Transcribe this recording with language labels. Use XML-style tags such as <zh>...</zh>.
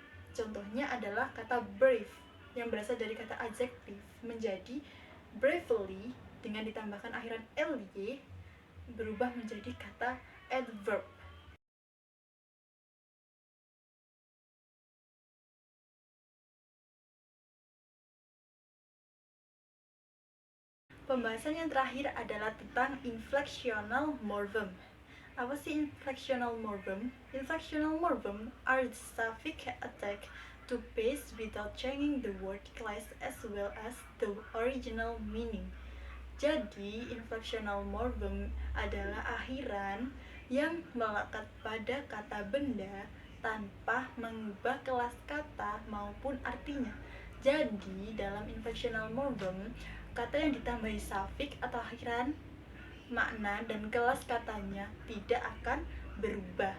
<id>Contohnya adalah kata brave yang berasal dari kata adjektif menjadi bravely dengan ditambahkan akhiran ly berubah menjadi kata adverb. Pembahasan yang terakhir adalah tentang inflectional morphem. Apa sih inflectional morphem?</id> <en>Inflectional morphem are the suffix attack to paste without changing the word class as well as the original meaning.</en> <id>Jadi, inflectional morphem adalah akhiran yang melekat pada kata benda tanpa mengubah kelas kata maupun artinya. Jadi, dalam inflectional morphem, kata yang ditambahi suffix atau akhiran, makna dan kelas katanya tidak akan berubah.</id>